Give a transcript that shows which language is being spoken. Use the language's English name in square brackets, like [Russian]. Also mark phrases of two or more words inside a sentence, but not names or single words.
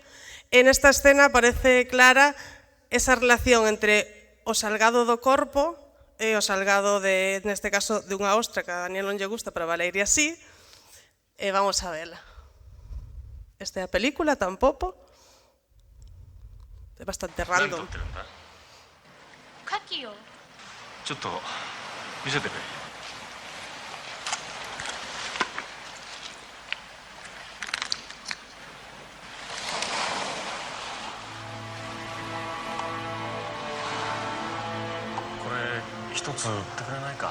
[Galician] En esta escena aparece clara esa relación entre o salgado do corpo e o salgado, neste caso, dunha ostra, que a Daniel non lle gusta, pero a Valeria sí, e vamos a vela. Esta é a película, Tampopo. É bastante random. [Japanese] カキよ。ちょっと見せてくれ。これ一つ売ってくれないか。